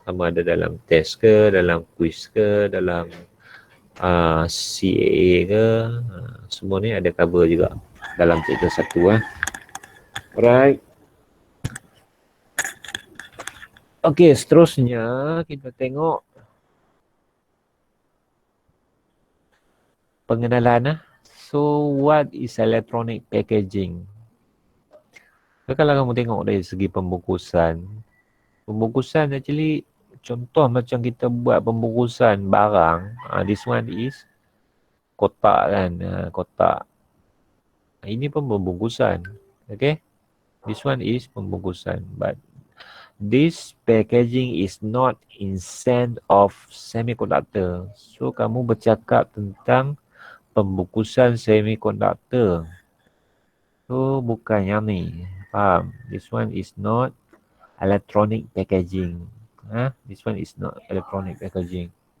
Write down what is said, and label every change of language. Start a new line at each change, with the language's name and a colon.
Malay: Kamu ada dalam test ke, dalam quiz ke, dalam CAA ke, semua ni ada cover juga dalam chapter 1 . Alright. Okay, seterusnya kita tengok pengenalan .
English: So, what is electronic packaging?
Malay: Kalau kamu tengok dari segi pembungkusan actually contoh macam kita buat pembungkusan barang,
English: this one is
Malay: kotak kan, kotak. Ini pun pembungkusan.
English: Okay, this one is pembungkusan, but this packaging is not inside of semiconductor.
Malay: So kamu bercakap tentang pembungkusan semiconductor. So bukan yang ni. Faham?
English: This one is not electronic packaging. This one is not electronic packaging.